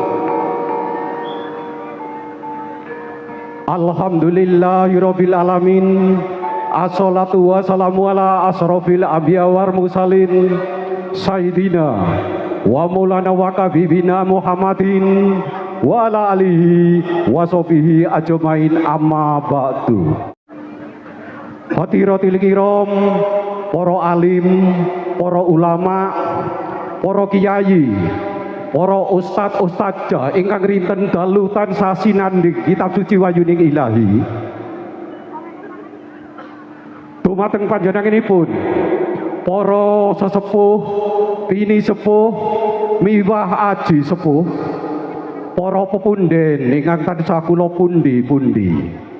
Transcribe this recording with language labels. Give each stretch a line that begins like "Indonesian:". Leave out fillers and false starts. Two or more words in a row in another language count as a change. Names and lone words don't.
Arabic: Alhamdulillahirabbil alamin. والصلاة والسلام على أشرف الأنبياء والمرسلين سيدنا ومولانا وحبيبنا محمد وعلى آله وصحبه أجمعين، أما بعد. حضرات الكرام,
Javanese: para alim, para ulama, para kiai, para ustad-ustadzah ingkang rinten dalu tansah sinandhing kitab suci wayuning ilahi. Dumateng panjenenganipun para sesepuh, bini sepuh, miwah aji sepuh, para pepunden ingkang tansah kula pundi-pundi.